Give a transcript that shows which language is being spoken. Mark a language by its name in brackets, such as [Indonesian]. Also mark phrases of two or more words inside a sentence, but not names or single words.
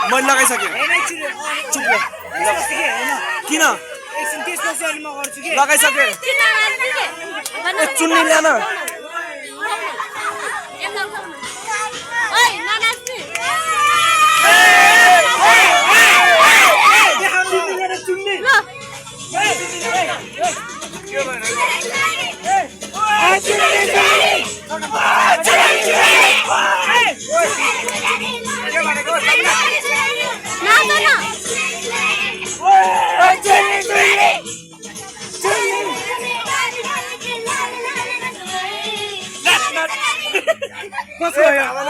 [Nepali] मैले लगाइसकेँ। होइन, एकछिन। चुप ल। त्यसपछि के, होइन? किन? एकछिन, त्यसपछि अनि म गर्छु के? लगाइसकेँ। किन लगाइसकेँ? ए, चुन्नी ल्यान। ओइ, ननाच्ने। देखाउनु चुन्नी ल्याएर चुन्नी। ल। ए, चुन्नी, ए, ए, के भएर? ए, चुन्नी, चुन्नी। चुन्नी, चुन्नी। ए, के भनेको? नाच न। ए, चुन्नी, चुन्नी। चुन्नी। नाच, नाच। कसो हो यो?